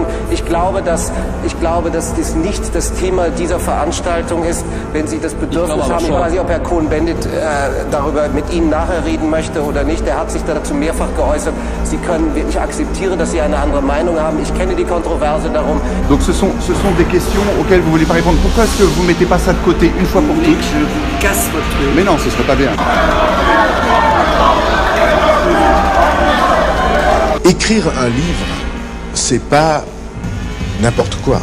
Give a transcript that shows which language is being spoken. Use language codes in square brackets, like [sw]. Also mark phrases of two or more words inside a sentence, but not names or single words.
[de] Ich glaube, dass dies nicht das Thema dieser Veranstaltung ist. Wenn Sie das Bedürfnis haben, ich weiß nicht, ob Herr Cohn-Bendit darüber mit Ihnen nachher reden möchte oder nicht. Er hat sich dazu mehrfach geäußert. Ich akzeptiere, dass Sie eine andere Meinung haben. Ich kenne die Kontroverse darum. [fr] Donc ce sont des questions auxquelles vous ne voulez pas répondre. Pourquoi est-ce que vous ne mettez pas ça de côté une fois pour toutes? Je vous casse votre truc. Mais non, ce serait pas bien. Écrire un livre, c'est pas n'importe quoi.